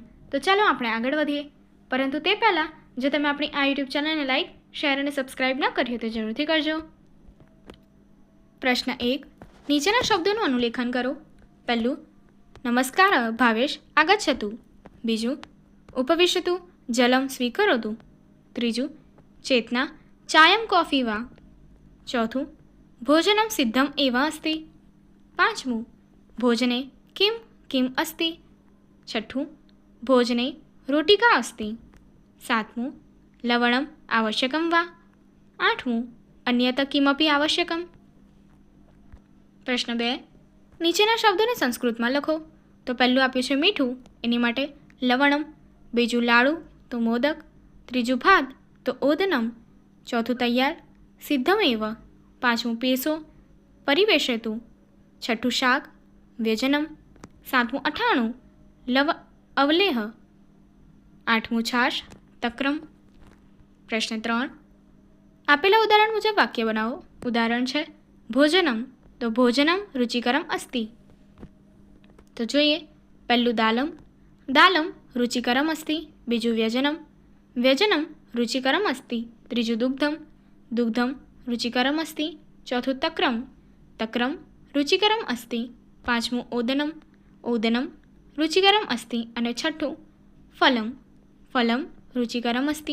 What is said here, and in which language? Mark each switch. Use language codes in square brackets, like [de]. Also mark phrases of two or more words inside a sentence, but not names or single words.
[gu] તો ચાલો આપણે આગળ વધીએ, પરંતુ તે પહેલાં જો તમે આપણી આ યુટ્યુબ ચેનલને લાઇક, શેર અને સબસ્ક્રાઇબ ન કરી હોય તો જરૂરથી કરજો। પ્રશ્ન 1, નીચેના શબ્દોનું અનુલેખન કરો। [sa] પહેલું, નમસ્કાર ભાવેશ આગચ્છતુ। બીજું, ઉપવિશતુ જલમ સ્વીકરોતુ। ત્રીજું, ચેतना चायं कॉफी वा। चौथुं, भोजनं सिद्धम् एव अस्ति। पांचमुं, भोजने किं किम् अस्ति। छठ्ठुं, भोजने रोटिका अस्ति। सातमुं, लवणम् आवश्यकं वा। आठमुं, अन्यत् किमपि आवश्यकम्। [gu] प्रश्न 2, નીચેના શબ્દોને સંસ્કૃતમાં લખો। તો પહેલું આપ્યું છે મીઠું, એની માટે લવણમ। બીજું લાડુ તો મોદક। ત્રીજું ભાત તો ઓદનમ। ચોથું તૈયાર સિદ્ધમેવ। પાંચમું પીરસો પરિવેશેતુ। છઠ્ઠું શાક વ્યજનમ। સાતમું અઠાણું અવલેહ। આઠમું છાશ તક્રમ। પ્રશ્ન 3, આપેલા ઉદાહરણ મુજબ વાક્ય બનાવો। ઉદાહરણ છે ભોજનમ, તો ભોજનમ રુચિકરમ અસ્તિ। તો જોઈએ, પહેલું [sa] દાલમ, દાલમ રુચિકરમ અસ્તિ। [gu] બીજું વ્યજનમ, [sa] व्यजनं रुचिकरम् अस्ति। त्रीजु दुग्धं, दुग्धं रुचिकरम् अस्ति। चौथुं तक्रं, तक्रं रुचिकरम् अस्ति। पांचमुं ओदनं, ओदनं रुचिकरम् अस्ति। [gu] અને છઠ્ઠું [sa] फलं, फलं रुचिकरम् अस्ति।